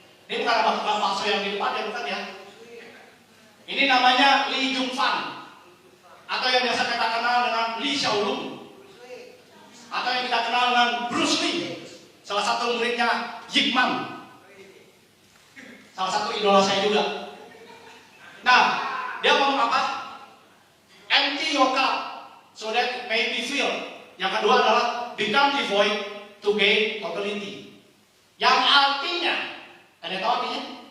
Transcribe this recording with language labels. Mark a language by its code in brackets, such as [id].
[id] Ini bukan bakso yang di depan ya, bukan ya? Ini namanya Lee Jung Fan, atau yang biasa kita kenal dengan Lee Xiaolong, atau yang kita kenal dengan Bruce Lee, salah satu muridnya Yip Man, salah satu idola saya juga. Nah, dia ngomong apa? [en] Empty your cup so that it may be filled. [id] Yang kedua adalah [en] become devoid to gain totality. [id] Yang artinya, ada yang tahu artinya?